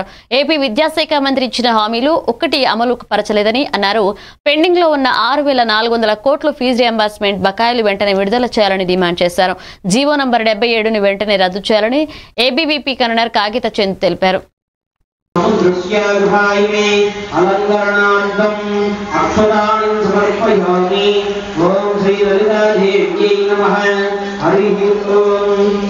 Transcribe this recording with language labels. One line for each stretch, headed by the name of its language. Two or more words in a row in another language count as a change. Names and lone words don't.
Telugu: ఏపీ విద్యాశాఖ మంత్రి ఇచ్చిన హామీలు ఒక్కటి అమలు పరచలేదని అన్నారు. పెండింగ్ లో ఉన్న 6,400 కోట్ల ఫీజు రియంబర్స్మెంట్ బకాయిలు వెంటనే విడుదల చేయాలని డిమాండ్ చేశారు. జీవో నంబర్ 77ని వెంటనే రద్దు చేయాలని ఏబీవీపీ కన్వీనర్ కాగిత చంద్ తెలిపారు.
Sanskrit: अलंकरणार्थम अक्षराणि समर्पयामि. ओम श्री ललितादेव्यै नमः. हरिः ओम.